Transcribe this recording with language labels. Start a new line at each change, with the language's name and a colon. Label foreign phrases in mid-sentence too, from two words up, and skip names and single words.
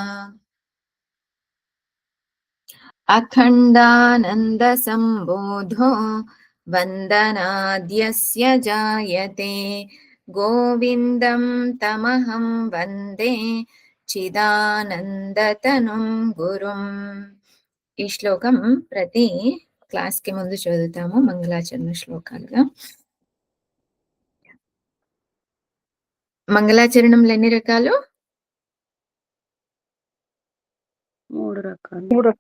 Sanskrit: अखण्डानन्दसम्बोधो वन्दनाद्यस्य जायते गोविन्दं तमहं वन्दे चिदानन्दतनुं गुरुम्।
Telugu: ఈ శ్లోకం ప్రతి క్లాస్ కి ముందు చదువుతాము మంగళాచరణ శ్లోకాలుగా. మంగళాచరణంలో ఎన్ని రకాలు? 3 రకాలు.